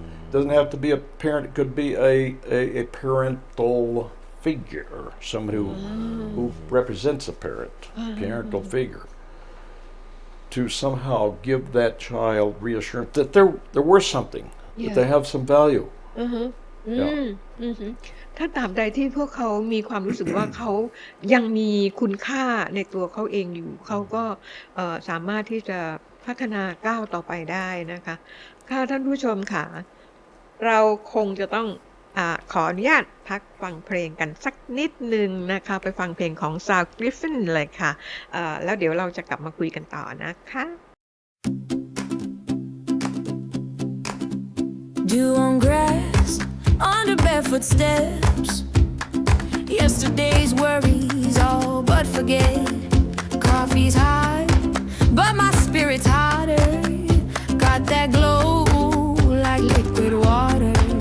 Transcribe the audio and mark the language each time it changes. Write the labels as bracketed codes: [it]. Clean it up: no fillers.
[en] Doesn't have to be a parent; it could be a parental figure, someone who represents a parental figure, to somehow give that child reassurance that they're worth something, that they have some value. อืม Yeah. [th] อือฮึถ้าตราบใดที่พวกเขามีความรู้สึกว่าเขายังมีคุณค่าในตัวเขาเองอยู่เขาก็สามารถที่จะพัฒนาก้าวต่อไปได้นะคะค่ะท่านผู้ชมค่ะเราคงจะต้องขออนุญาตพักฟังเพลงกันสักนิดหนึ่งนะคะไปฟังเพลงของ Sound Griffin เลยค่ะแล้วเดี๋ยวเราจะกลับมาคุยกันต่อนะคะ [en] Dew on grass, under barefoot steps. Yesterday's worries all but forget. Coffee's hot, but my spirit's hotter. Got that glow like liquid water.